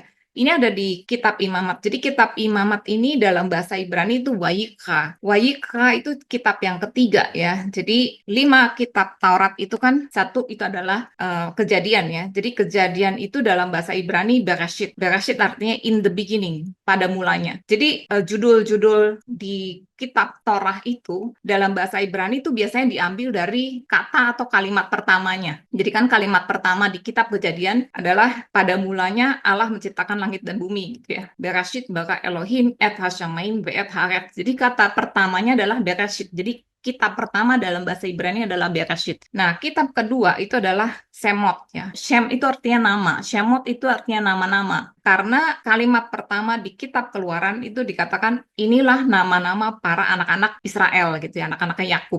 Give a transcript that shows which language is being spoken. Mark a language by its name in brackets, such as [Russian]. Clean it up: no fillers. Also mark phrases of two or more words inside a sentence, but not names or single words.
[Indonesian] Ini ada di kitab Imamat. Jadi kitab Imamat ini dalam bahasa Ibrani itu Wayikra. Wayikra itu kitab yang ketiga ya. Jadi 5 kitab Taurat itu kan satu itu adalah kejadian ya. Jadi kejadian itu dalam bahasa Ibrani Bereshit. [English] Bereshit artinya in the beginning, [Indonesian] pada mulanya. Jadi judul-judul di kitab Torah itu dalam bahasa Ibrani itu biasanya diambil dari kata atau kalimat pertamanya. Jadi kan kalimat pertama di kitab Kejadian adalah pada mulanya Allah menciptakan langit dan bumi gitu ya. [Hebrew] Bereshit bara Elohim et hashamayim ve'et haaretz. [Indonesian] Jadi kata pertamanya adalah Bereshit. Jadi kitab pertama dalam bahasa Ibrani adalah Bereshit. Nah, kitab kedua itu adalah Shemot ya. Shem itu artinya nama, Shemot itu artinya nama-nama. Karena kalimat pertama di kitab Keluaran itu dikatakan inilah nama-nama para anak-anak Israel gitu ya, anak-anaknya Yakub.